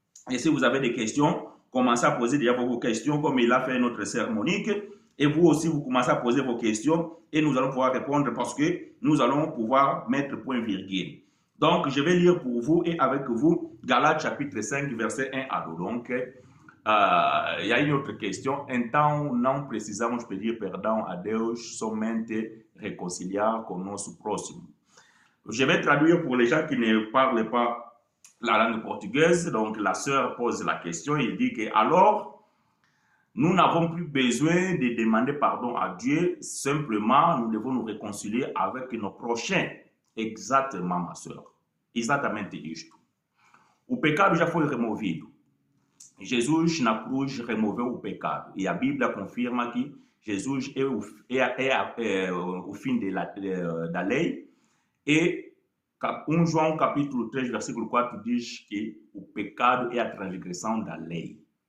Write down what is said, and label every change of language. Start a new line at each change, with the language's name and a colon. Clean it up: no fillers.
French: Et si vous avez des questions, commencez à poser déjà vos questions comme il a fait notre sœur Monique. Et vous aussi, vous commencez à poser vos questions et nous allons pouvoir répondre parce que nous allons pouvoir mettre point virgule. Donc, je vais lire pour vous et avec vous Galates chapitre 5, verset 1 à 2. Donc, il y a une autre question.
Portuguese: Então, não precisamos pedir perdão a Deus, somente reconciliar com nosso próximo.
French: Je vais traduire pour les gens qui ne parlent pas la langue portugaise. Donc, la sœur pose la question. Il dit que alors, nous n'avons plus besoin de demander pardon à Dieu. Simplement, nous devons nous réconcilier avec nos prochains.
Portuguese: Exatamente,
French: ma sœur.
Portuguese: Exatamente isto. O pecado já foi removido. Jesus na cruz removeu o pecado. E a Bíblia confirma que Jesus é o fim da lei. E 1 João capítulo 3, versículo 4 diz que o pecado é a transgressão da lei.